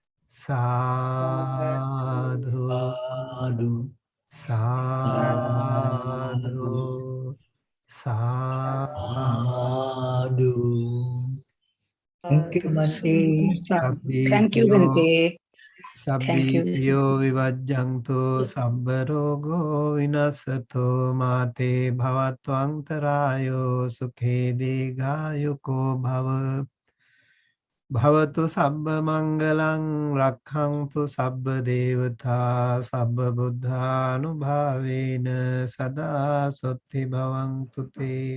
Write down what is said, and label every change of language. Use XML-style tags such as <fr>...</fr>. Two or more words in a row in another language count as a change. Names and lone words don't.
<pi>Sadhu, sadhu, sadhu.</pi> <en>Thank you, Bante. Thank you, Bhante. Thank you.</en> <pi>Sabbipyo vivajjantu sabbarogo vinasato mate bhavatvantarayo sukhe digayuko bhava. Bhavatu sabba mangalang rakhantu sabba devata sabba buddha anubhavena sada sotti bhavantu te.</pi>